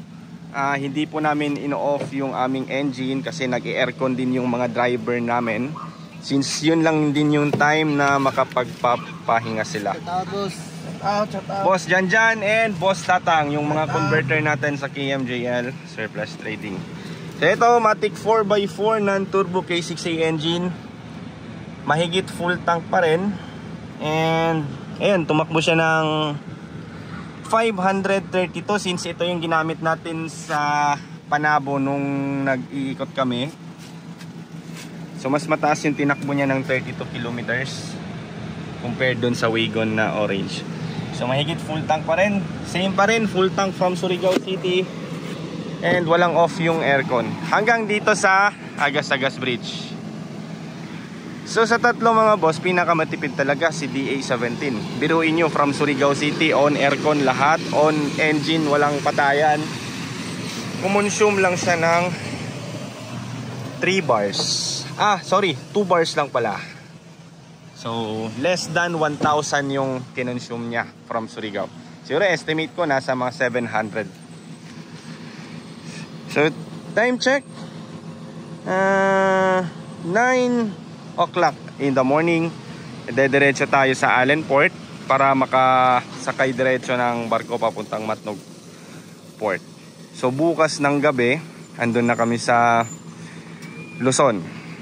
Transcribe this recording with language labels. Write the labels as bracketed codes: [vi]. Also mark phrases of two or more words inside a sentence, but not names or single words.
[tl] Hindi po namin ino-off yung aming engine kasi nag-aircon din yung mga driver namin. Since yun lang din yung time na makapagpapahinga sila. Boss Janjan and Boss Tatang, yung mga converter natin sa KMJL Surplus Trading. [en] So ito, Matic 4x4 non-turbo K6A engine. [tl] Mahigit [en] full tank [tl] pa rin. And ayun, tumakbo siya ng 532 since ito yung ginamit natin sa Panabo nung nag-iikot kami. So mas mataas yung tinakbo niya ng 32 [en] kilometers compared [tl] dun sa wagon na orange. So mahigit [en] full tank [tl] pa rin. Same pa rin, [en] full tank from Surigao City. [tl] And walang off yung aircon hanggang dito sa Agas-Agas Bridge. So sa tatlo mga boss, pinakamatipid talaga si DA17. Biruin nyo from Surigao City, [en] on aircon [tl] lahat, [en] on engine, [tl] walang patayan. Kumonsume lang siya ng 3 bars. 2 bars lang pala. So [en] less than [tl] 1,000 yung kinonsume niya from Surigao. Siguro estimate ko nasa mga 700. [en] So time check, 9 o'clock in the morning. [tl] Dediretso tayo sa Allenport para makasakay diretso ng barko papuntang Matnog Port. So bukas ng gabi andun na kami sa Luzon.